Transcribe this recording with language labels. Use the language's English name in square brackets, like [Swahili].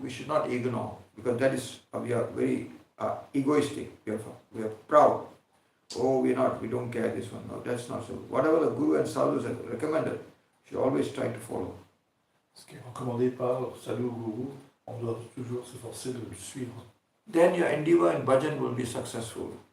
[English] We should not ignore, because that is we are very egoistic. We are proud. Oh, we don't care this one. No, that's not so. Whatever the Guru and Sadhu have recommended, we should always try to follow. [French] Ce qui est recommandé par Sadhu ou Guru, on doit toujours s'efforcer de le suivre. [English] Then your endeavor in bhajan will be successful.